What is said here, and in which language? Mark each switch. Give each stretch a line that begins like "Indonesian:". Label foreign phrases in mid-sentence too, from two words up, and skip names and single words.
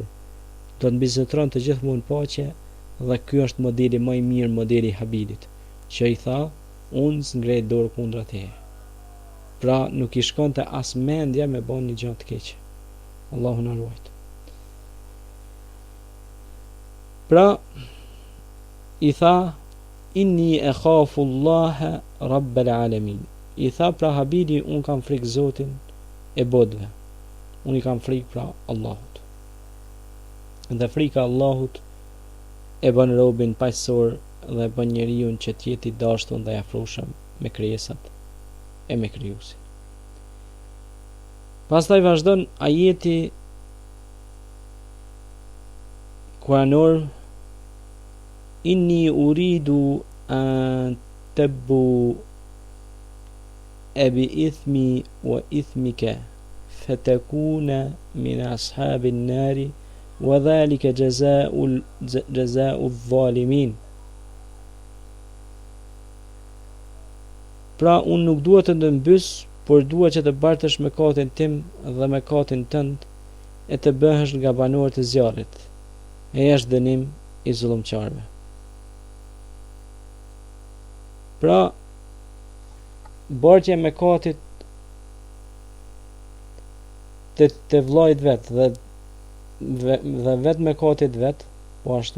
Albanian: Do të mbizotronte gjithmonë paqe, dhe ky është modeli më i mirë, modeli i Habilit, që i tha, unë s'ngrej dorë kundra teje. Pra nuk i shkonte as mendja me bën një gjë të keqe. Allahu na ruaj. Pra i tha
Arabic: إني أخاف الله رب العالمين.
Albanian: I tha pra Habili, unë kam frikë Zotin e botëve. Unë i kam frikë pra Allahut. Dhe frika Allahut e bën robin paqësor dhe bën njeriu që të jetë i dashur dhe i afrueshëm me krijesat e me krijuesin. Pastaj vazhdon ajeti kuranor:
Arabic: إني أريد أن تبوء بإثمي وإثمك فتكون من أصحاب النار وذلك جزاء الظالمين.
Albanian: Pra unë nuk dua të ndëmbys, por dua që të bartësh mëkatin tim dhe mëkatin tënd e të bëhesh nga banorët e zjarrit. E është dënim i zullumqarëve. Pra, bartja e mëkatit të vllajt vet dhe vetë mëkatit vet, po ashtu,